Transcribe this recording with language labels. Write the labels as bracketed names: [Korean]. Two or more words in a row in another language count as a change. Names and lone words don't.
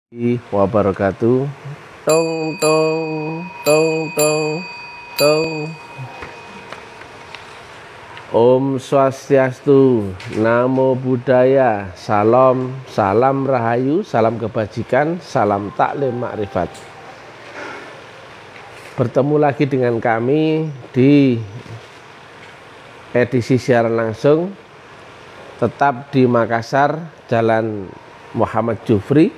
[Indonesian] Wabarakatuh. Tong tong tong tong tong. [Balinese] Om Swastiastu, [Pali] Namo Buddhaya, [Indonesian] salam rahayu, salam kebajikan, salam taklim makrifat. Bertemu lagi dengan kami di edisi siaran langsung, tetap di Makassar, Jalan Muhammad Jufri.